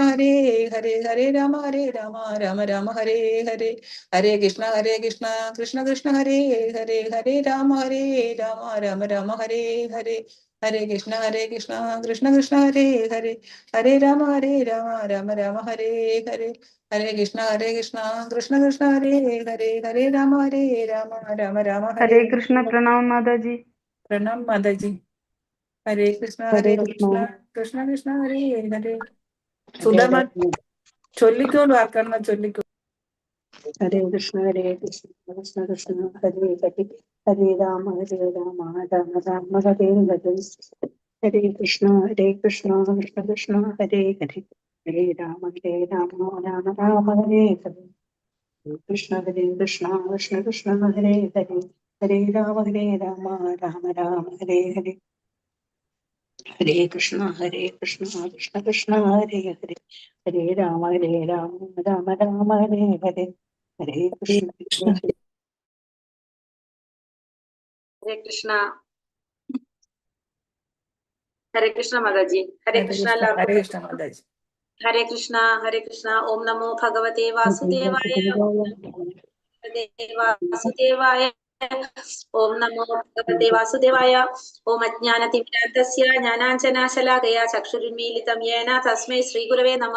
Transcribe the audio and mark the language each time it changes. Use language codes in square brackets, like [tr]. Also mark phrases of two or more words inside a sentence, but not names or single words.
[sa] ഹരേ ഹരേ, ഹരേ രാമ രാമ രാമ ഹരേ ഹരേ, ഹരേ കൃഷ്ണ കൃഷ്ണ കൃഷ്ണ ഹരേ ഹരേ, ഹരേ രാമ രാമ രാമ ഹരേ ഹരേ, ഹരേ കൃഷ്ണ കൃഷ്ണ കൃഷ്ണ ഹരേ ഹരേ, ഹരേ രാമ രാമ രാമ ഹരേ ഹരേ, ഹരേ കൃഷ്ണ കൃഷ്ണ കൃഷ്ണ ഹരേ ഹരേ, ഹരേ രാമ രാമ രാമ ഹരേ. [hi] हरे कृष्ण। प्रणाम माताजी. प्रणाम माताजी. [sa] हरे कृष्ण कृष्ण कृष्ण हरे हरे. [ml] സുധമ ചൊല്ലിക്കോളൂ, ആക്കണം ചൊല്ലിക്കോ. [sa] ഹരേ കൃഷ്ണ കൃഷ്ണ കൃഷ്ണ ഹരേ ഹരേ, ഹരേ രാമ രാമ രാമ ഹരേ ഹരേ, ഹരേ കൃഷ്ണ കൃഷ്ണ കൃഷ്ണ ഹരേ ഹരേ, ഹരേ രാമ രാമ രാമ ഹരേ ഹരേ, കൃഷ്ണ കൃഷ്ണ കൃഷ്ണ ഹരേ ഹരേ, ഹരേ രാമ രാമ രാമ ഹരേ ഹരേ, ഹരേ കൃഷ്ണ കൃഷ്ണ കൃഷ്ണ ഹരേ ഹരേ, ഹരേ രാമ രാമ രാമ ഹരേ ഹരേ, ഹരേ കൃഷ്ണ ഹരേ കൃഷ്ണ. ഹരേ കൃഷ്ണ മാതാജി. ഹരേ കൃഷ്ണ ഹരേ കൃഷ്ണ മാതാജി. ഹരേ കൃഷ്ണ ഓം നമോ ഭഗവതേ വാസുദേവായ, വാസുദേവായ, ഓം നമോ ഭഗവതേ വാസുദേവായ. ഓം അജ്ഞാനതിമിരാന്തസ്യ ജ്ഞാനാഞ്ജനാശലാകയാ ചക്ഷുരുന്മീലിതം യേന തസ്മൈ ശ്രീഗുരവേ നമഃ.